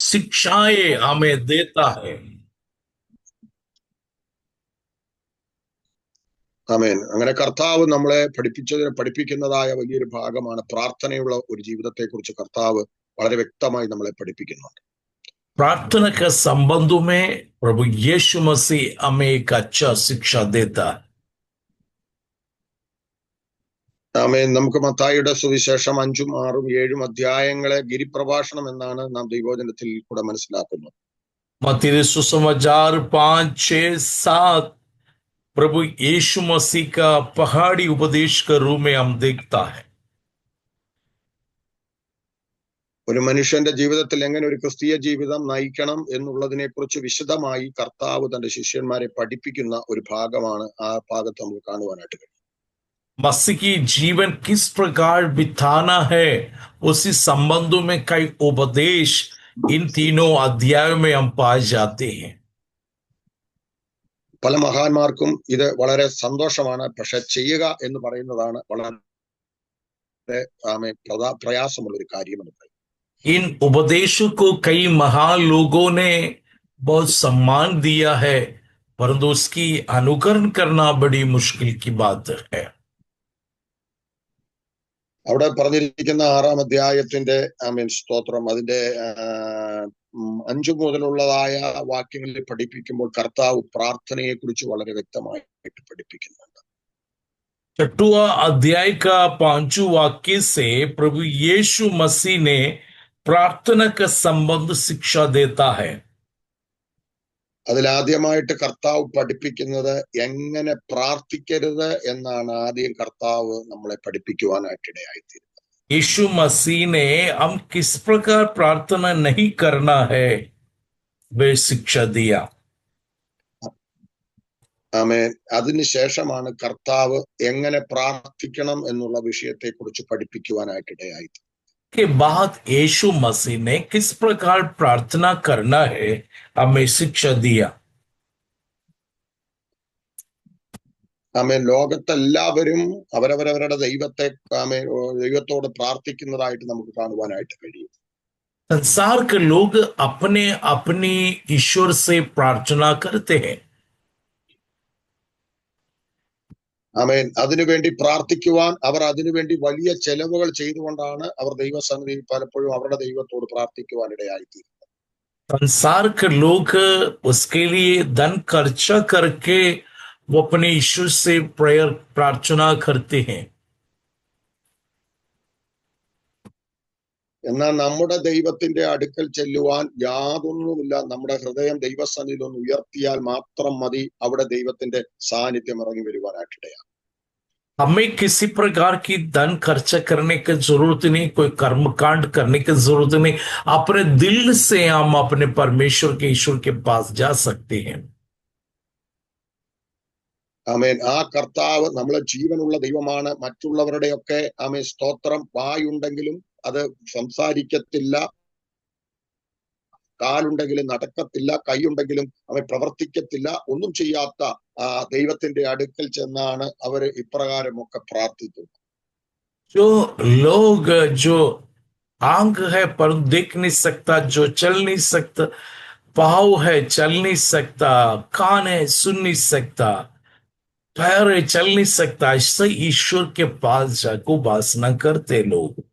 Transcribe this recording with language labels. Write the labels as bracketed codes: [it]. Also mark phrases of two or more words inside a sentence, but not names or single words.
[hi] शिक्षाएं हमें देता है। [ml] ആമേൻ. അങ്ങനെ കർത്താവ് നമ്മളെ പഠിപ്പിക്കുന്നതായ വലിയൊരു ഭാഗമാണ് പ്രാർത്ഥനയുള്ള ഒരു ജീവിതത്തെക്കുറിച്ച് കർത്താവ് വളരെ വ്യക്തമായി നമ്മളെ പഠിപ്പിക്കുന്നുണ്ട്. [hi] प्रार्थना के संबंधों में प्रभु यीशु मसीह हमें एक अच्छा शिक्षा देता है। [ml] ആമേൻ. നമുക്ക് മത്തായിയുടെ സുവിശേഷം 5, 6, 7 അധ്യായങ്ങളെ ഗിരിപ്രഭാഷണം എന്നാണ് നാം ദൈവവചനത്തിൽ കൂടെ മനസ്സിലാക്കുന്നത്. [hi] मत्ती सुसमाचार 5, 6, 7 प्रभु यीशु मसीह का पहाड़ी उपदेश के रूप में हम देखता है। [ml] ഒരു മനുഷ്യന്റെ ജീവിതത്തിൽ എങ്ങനെ ഒരു ക്രിസ്തീയ ജീവിതം നയിക്കണം എന്നുള്ളതിനെ കുറിച്ച് വിശദമായി കർത്താവ് തന്റെ ശിഷ്യന്മാരെ പഠിപ്പിക്കുന്ന ഒരു ഭാഗമാണ് ആ ഭാഗത്ത് നമുക്ക് കാണുവാനായിട്ട് കഴിയും. [hi] मसीह की जीवन किस प्रकार बिताना है उसी संबंधों में कई उपदेश इन तीनों अध्यायों में हम पाए जाते हैं। [ml] പല മഹാന്മാർക്കും ഇത് വളരെ സന്തോഷമാണ്, പക്ഷെ ചെയ്യുക എന്ന് പറയുന്നതാണ് വളരെ പ്രയാസമുള്ള ഒരു കാര്യമെന്ന് പറയും. [hi] इन उपदेशों को कई महान लोगों ने बहुत सम्मान दिया है, परंतु उसकी अनुकरण करना बड़ी मुश्किल की बात है। [ml] അവിടെ പറഞ്ഞിരിക്കുന്ന 6-ാം അധ്യായത്തിന്റെ സ്തോത്രം അതിന്റെ 5 മുതലുള്ളതായ വാക്യങ്ങളിൽ പഠിപ്പിക്കുമ്പോൾ കർത്താവ് പ്രാർത്ഥനയെ കുറിച്ച് വളരെ വ്യക്തമായിട്ട് പഠിപ്പിക്കുന്നുണ്ട്. [hi] 6वां अध्याय का 5वां वाक्य से प्रभु यीशु मसीह ने प्रार्थना का संबंध शिक्षा देता है। [ml] അതിലാദ്യമായിട്ട് കർത്താവ് പഠിപ്പിക്കുന്നത് എങ്ങനെ പ്രാർത്ഥിക്കരുത് എന്നാണ് ആദ്യം കർത്താവ് നമ്മളെ പഠിപ്പിക്കുവാനായിട്ടിടയായിത്തീരുന്നത്. [hi] यीशु मसीह ने हम किस प्रकार प्रार्थना नहीं करना है वे शिक्षा दिया। [ml] ആമേൻ. അതിനുശേഷമാണ് കർത്താവ് എങ്ങനെ പ്രാർത്ഥിക്കണം എന്നുള്ള വിഷയത്തെ കുറിച്ച് പഠിപ്പിക്കുവാനായിട്ടിടയായിത്തീരുന്നത്. [hi] के बाद यीशु मसीह ने किस प्रकार प्रार्थना करना है हमें शिक्षा दिया। [ml] ആമേൻ. ലോകത്തെല്ലാവരും അവരവരവരുടെ ദൈവത്തോട് പ്രാർത്ഥിക്കുന്നതായിട്ട് നമുക്ക് കാണുവാനായിട്ട് കഴിയും. [hi] संसार के लोग अपने अपनी ईश्वर से प्रार्थना करते हैं। [ml] ആമേൻ. അതിനുവേണ്ടി പ്രാർത്ഥിക്കുവാൻ അവർ അതിനുവേണ്ടി വലിയ ചെലവുകൾ ചെയ്തുകൊണ്ടാണ് അവർ ദൈവസന്നിധിയിൽ പലപ്പോഴും അവരുടെ ദൈവത്തോട് പ്രാർത്ഥിക്കുവാൻ ഇടയായിത്തീരുന്നത്. [hi] संसार के लोग उसके लिए धन खर्चा करके वो अपने ईश्वर से प्रार्थना करते हैं। [ml] എന്നാൽ നമ്മുടെ ദൈവത്തിന്റെ അടുക്കൽ ചെല്ലുവാൻ യാതൊന്നുമില്ല. നമ്മുടെ ഹൃദയം ദൈവസന്നിധിയിൽ ഒന്ന് ഉയർത്തിയാൽ മാത്രം മതി അവിടെ ദൈവത്തിന്റെ സാന്നിധ്യം ഇറങ്ങി വരുവാനായിട്ടിടയാണ്. [hi] हमें किसी प्रकार की धन खर्चा करने की जरूरत नहीं, कोई कर्मकांड करने की जरूरत नहीं। अपने दिल से हम अपने परमेश्वर के ईश्वर के पास जा सकते हैं। [ml] ആമേൻ. ആ കർത്താവ് നമ്മളെ ജീവനുള്ള ദൈവമാണ്. മറ്റുള്ളവരുടെയൊക്കെ ആമേൻ സ്തോത്രം വായുണ്ടെങ്കിലും അത് സംസാരിക്കത്തില്ല, കാലുണ്ടെങ്കിലും നടക്കത്തില്ല, കൈയുണ്ടെങ്കിലും അവൻ പ്രവർത്തിക്കത്തില്ല. ഒന്നും ചെയ്യാത്ത ആ ദൈവത്തിന്റെ അടുക്കൽ ചെന്നാണ് അവര് ഇപ്രകാരമൊക്കെ പ്രാർത്ഥിക്കുന്നത്. [hi] जो लोग जो आंख है पर देख नहीं सकता, जो चल नहीं सकता, पाँव है चल नहीं सकता, कान है सुन नहीं सकता, पैर है चल नहीं सकता, ऐसे ईश्वर के पास जाकर उपासना करते लोग।